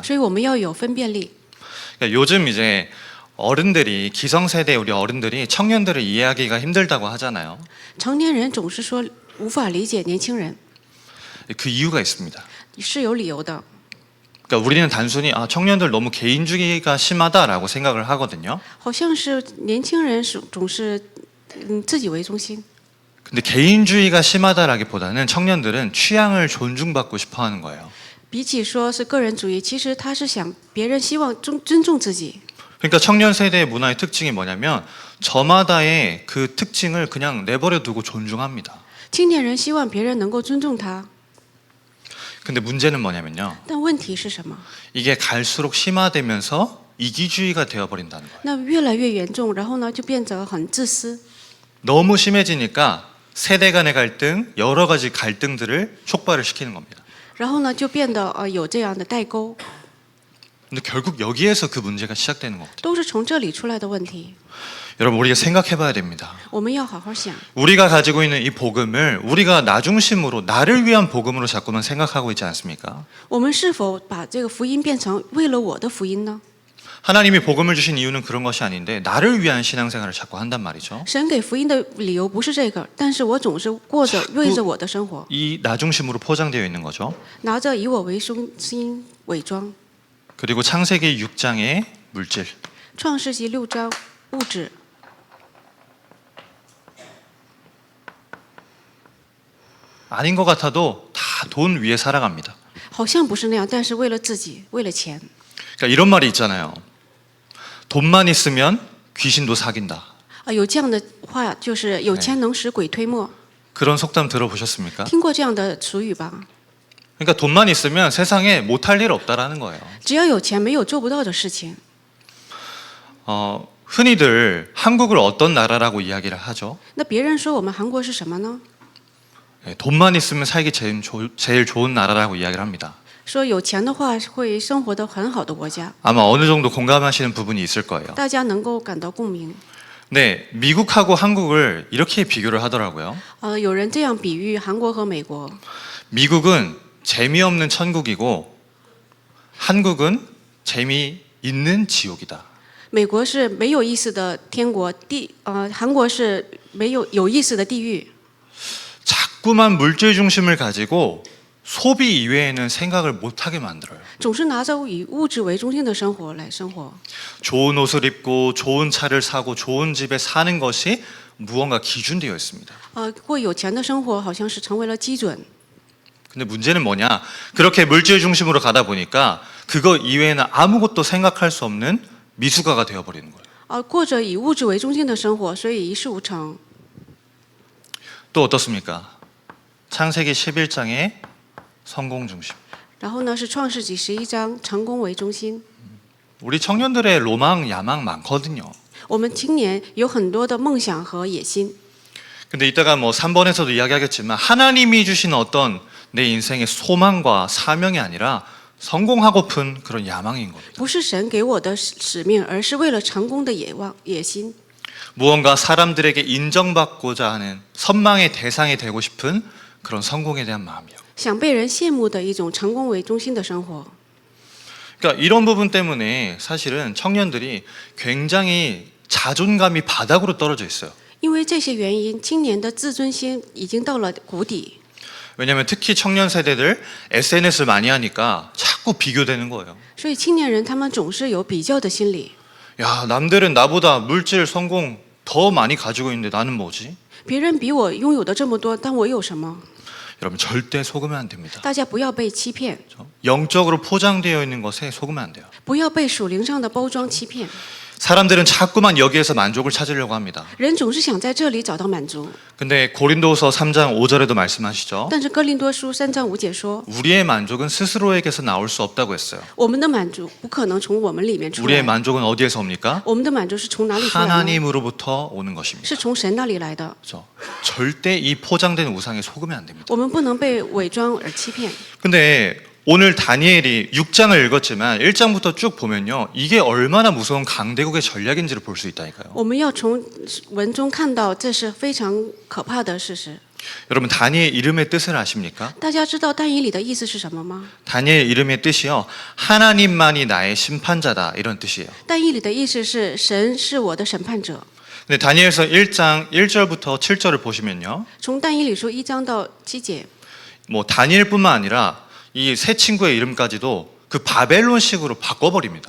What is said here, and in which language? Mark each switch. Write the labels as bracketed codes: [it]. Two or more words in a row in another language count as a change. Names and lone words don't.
[zh] 所以我们要有分辨力。 [ko] 그러니까 요즘 이제 어른들이 기성세대 우리 어른들이 청년들을 이해하기가 힘들다고 하잖아요. [zh] 成年人总是说无法理解年轻人， [ko] 그 이유가 있습니다. [zh] 是有理由的。 [ko] 그러니까 우리는 단순히 청년들 너무 개인주의가 심하다라고 생각을 하거든요. [zh] 好像是年轻人总是自己为中心， [ko] 근데 개인주의가 심하다라기보다는 청년들은 취향을 존중받고 싶어하는 거예요. [zh] 比起说是个人主义，其实他是想别人希望尊重自己。 [ko] 그러니까 청년 세대의 문화의 특징이 뭐냐면 저마다의 그 특징을 그냥 내버려 두고 존중합니다. [zh] 青年人希望别人能够尊重他， [ko] 근데 문제는 뭐냐면요. [zh] 但问题是什么？ [ko] 이게 갈수록 심화되면서 이기주의가 되어버린다는 거예요. [zh] 那越来越严重，然后呢就变得很自私， [ko] 너무 심해지니까 세대 간의 갈등, 여러 가지 갈등들을 촉발을 시키는 겁니다. [zh] 然后呢就变得有这样的代沟， [ko] 근데 결국 여기에서 그 문제가 시작되는 겁니다. [zh] 都是从这里出来的问题。 [ko] 여러분 우리가 생각해 봐야 됩니다. [zh] 我们要好好想， [ko] 우리가 가지고 있는 이 복음을 우리가 나중심으로 나를 위한 복음으로 자꾸만 생각하고 있지 않습니까? [zh] 我们是否把这个福音变成为了我的福音呢？ [ko] 하나님이 복음을 주신 이유는 그런 것이 아닌데 나를 위한 신앙생활을 자꾸 한단 말이죠. [zh] 神给福音的理由不是这个，但是我总是过着为着我的生活， [ko] 이 나중심으로 포장되어 있는 거죠. [zh] 拿着以我为中心伪装。 [ko] 그리고 창세기 6장의 물질. [zh] 创世纪6章物质， [ko] 아닌 것 같아도 다 돈 위에 살아갑니다. [zh] 好像不是那样，但是为了自己，为了钱。 [ko] 그러니까 이런 말이 있잖아요. 돈만 있으면 귀신도 사귄다. [zh] 有这样的话，就是有钱能使鬼推磨， [ko] 그런 속담 들어보셨습니까? [zh] 听过这样的俗语吧？ [ko] 그러니까 돈만 있으면 세상에 못할 일 없다라는 거예요. [zh] 只要有钱，没有做不到的事情。 [ko] 흔히들 한국을 어떤 나라라고 이야기를 하죠. [zh] 那别人说我们韩国是什么呢？ [ko] 돈만 있으면 살기 제일 좋은 나라라고 이야기를 합니다. [zh] 说有钱的话会生活得很好的国家， [ko] 아마 어느 정도 공감하시는 부분이 있을 거예요. [zh] 大家能够感到共鸣。 [ko] 네, 미국하고 한국을 이렇게 비교를 하더라고요. [zh] 有人这样比喻韩国和美国， [ko] 미국은 재미없는 천국이고 한국은 재미있는 지옥이다. [zh] 美国是没有意思的天国，韩国是没有意思的地狱。 [ko] 자꾸만 물질 중심을 가지고 소비 이외에는 생각을 못하게 만들어요. [zh] 总是拿着以物质为中心的生活来生活， [ko] 좋은 옷을 입고 좋은 차를 사고 좋은 집에 사는 것이 무언가 기준되어 있습니다. [zh] 过有钱的生活好像是成为了基准。 [ko] 근데 문제는 뭐냐? 그렇게 물질 중심으로 가다 보니까 그거 이외에는 아무것도 생각할 수 없는 미숙아가 되어버리는 거예요. [zh] 过着以物质为中心的生活，所以一事无成。 [ko] 또 어떻습니까? 창세기 11장의 성공 중심. [zh] 然后呢，是创世纪11章成功为中心。 [ko] 우리 청년들의 로망, 야망 많거든요. [zh] 我们青年有很多的梦想和野心， [ko] 근데 이따가 뭐 3번에서도 이야기하겠지만 하나님이 주신 어떤 내 인생의 소망과 사명이 아니라 성공하고픈 그런 야망인 겁니다. [zh] 不是神给我的使命，而是为了成功的野心。 [ko] 무언가 사람들에게 인정받고자 하는 선망의 대상이 되고 싶은 그런 성공에 대한 마음이요. [zh] 想被人羡慕的一种成功为中心的生活。 [ko] 그러니까 이런 부분 때문에 사실은 청년들이 굉장히 자존감이 바닥으로 떨어져 있어요. [zh] 因为这些原因，青年的自尊心已经到了谷底。 [ko] 왜냐하면 특히 청년 세대들 SNS를 많이 하니까 자꾸 비교되는 거예요. [zh] 所以青年人他们总是有比较的心理。 [ko] 야, 남들은 나보다 물질, 성공 더 많이 가지고 있는데 나는 뭐지? [zh] 别人比我拥有的这么多，但我有什么？ [ko] 여러분 절대 속으면 안 됩니다. [zh] 大家不要被欺骗， [ko] 영적으로 포장되어 있는 것에 속으면 안 돼요. [zh] 不要被属灵上的包装欺骗。 [ko] 사람들은 자꾸만 여기에서 만족을 찾으려고 합니다. [zh] 人总是想在这里找到满足。 [ko] 근데 고린도서 3장 5절에도 말씀하시죠. [zh] 但是哥林多书3章5节说， [ko] 우리의 만족은 스스로에게서 나올 수 없다고 했어요. [zh] 我们的满足不可能从我们里面出 [ko] 우리의 [zh] 来， [ko] 만족은 어디에서 옵니까? [zh] 我们的满足是从哪里出来呢？ [ko] 하나님으로부터 오는 것입니다. [zh] 是从神那里来的。 [ko] 그렇죠? 절대 이 포장된 우상에 속으면 안 됩니다. [zh] 我们不能被伪装而欺骗。 [ko] 근데 오늘 다니엘이 6장을 읽었지만 1장부터 쭉 보면요. 이게 얼마나 무서운 강대국의 전략인지를 볼 수 있다니까요. [zh] 我们要从文中看到，这是非常可怕的事实。 [ko] 여러분 다니엘 이름의 뜻을 아십니까? [zh] 大家知道但以理的意思是什么吗？ [ko] 다니엘 이름의 뜻이요. 하나님만이 나의 심판자다 이런 뜻이에요. [zh] 但以理的意思是神是我的审判者。 [ko] 근데 다니엘서 1장 1절부터 7절을 보시면요. [zh] 从但以理书1章到7节， [ko] 뭐 다니엘뿐만 아니라 이 세 친구의 이름까지도 그 바벨론식으로 바꿔버립니다.